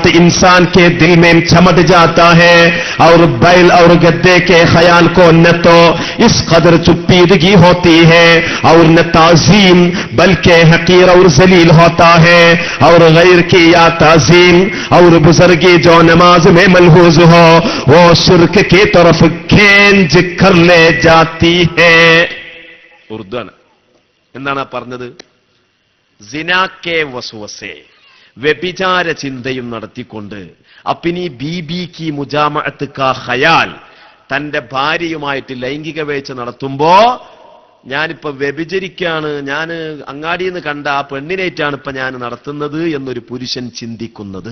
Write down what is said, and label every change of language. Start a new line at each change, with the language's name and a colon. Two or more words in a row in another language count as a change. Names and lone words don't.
Urdu: انسان کے دل میں چمٹ جاتا ہے، اور بیل اور گدھے کے خیال کو نہ تو اس قدر چسپیدگی ہوتی ہے اور نہ تعظیم، بلکہ حقیر اور ذلیل ہوتا ہے، اور غیر کی یا تعظیم اور بزرگی جو نماز میں ملحوظ ہو وہ شرک کی طرف کھینچ کر لے جاتی ہے.
Malayalam: ഉർദാണ്. എന്താണ് പറഞ്ഞത്?
Urdu: زنا کے وسوسے,
Malayalam: വ്യഭിചാര ചിന്തയും നടത്തിക്കൊണ്ട്
Urdu: اپنی بیبی کی مجامعت کا خیال,
Malayalam: തന്റെ ഭാര്യയുമായിട്ട് ലൈംഗിക വേഴ്ച നടത്തുമ്പോ ഞാനിപ്പോ വ്യഭിചരിക്കാണ്, ഞാൻ അങ്ങാടിയിൽ നിന്ന് കണ്ട ആ പെണ്ണിനേറ്റാണ് ഇപ്പൊ ഞാൻ നടത്തുന്നത് എന്നൊരു പുരുഷൻ ചിന്തിക്കുന്നത്.